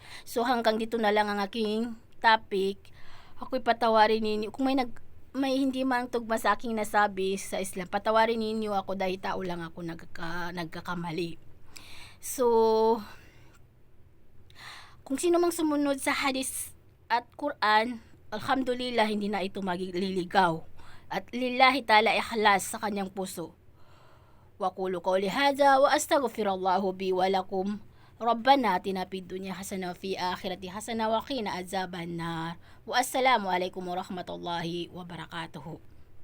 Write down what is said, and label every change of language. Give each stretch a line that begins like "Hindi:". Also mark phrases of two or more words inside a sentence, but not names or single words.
Filipino: So hanggang dito na lang ang aking topic. Ako'y patawarin ninyo kung may hindi man tugma sa aking nasabi sa Islam, patawarin ninyo ako dahil tao lang ako nagkakamali. So, kung sino mang sumunod sa hadis at Quran, alhamdulillah, hindi na ito magliligaw. At
Arabic: لله تعالى
Filipino: ikhlas sa kanyang puso.
Arabic: وقولوا قولي هذا وأستغفر الله بي ولكم. ربنا آتنا في الدنيا حسنة وفي آخرة حسنة وقنا عذاب النار والسلام عليكم ورحمة الله وبركاته.